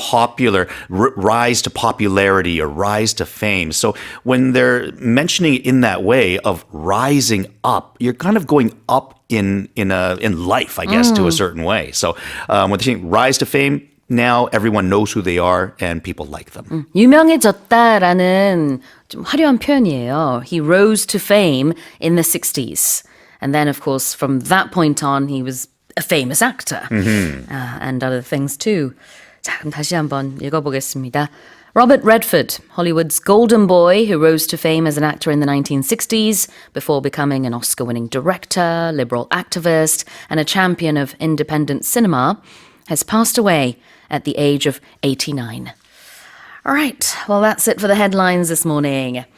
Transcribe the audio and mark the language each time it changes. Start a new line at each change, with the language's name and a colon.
English: popular, rise to popularity or rise to fame. So when they're mentioning it in that way of rising up, you're kind of going up in life, I guess, to a certain way. So when they say rise to fame, now everyone knows who they are and people like them.
Korean: 유명해졌다라는 좀 화려한 표현이에요.
English: He rose to fame in the 60s. And then, of course, from that point on, he was a famous actor. And other things too.
Korean: 자, 그럼 다시 한번 읽어보겠습니다.
English: Robert Redford, Hollywood's golden boy who rose to fame as an actor in the 1960s before becoming an Oscar-winning director, liberal activist, and a champion of independent cinema, has passed away at the age of 89. All right, well, that's it for the headlines this morning.